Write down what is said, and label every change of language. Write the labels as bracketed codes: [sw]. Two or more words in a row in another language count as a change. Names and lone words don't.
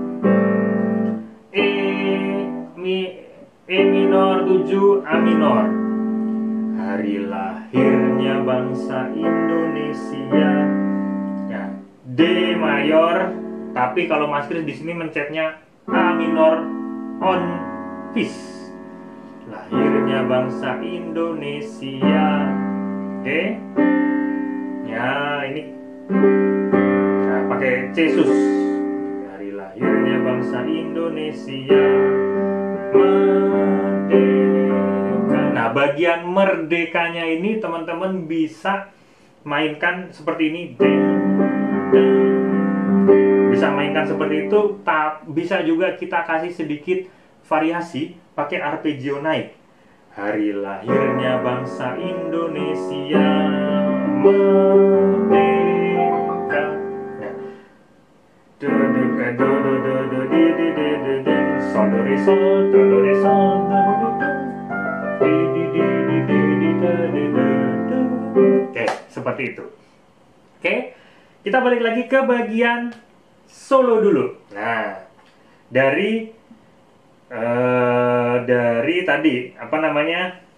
[en] E minor 7, A minor. [id] Hari lahirnya bangsa Indonesia. Ya, D mayor, tapi kalau Mas Kris di sini mencetnya [en] A minor on pis. [id] Lahirnya bangsa Indonesia. Oke. Ya, ini nah, pakai C sus. Hari lahirnya bangsa Indonesia. Merdeka. Nah, bagian merdekanya ini teman-teman bisa mainkan seperti ini. Bisa mainkan seperti itu. Bisa juga kita kasih sedikit variasi pakai arpeggio naik. Hari lahirnya bangsa Indonesia merdeka. Sol do re sol, do do re sol, do do do. Oke, seperti itu. Oke, kita balik lagi ke bagian solo dulu. Nah, dari tadi apa namanya?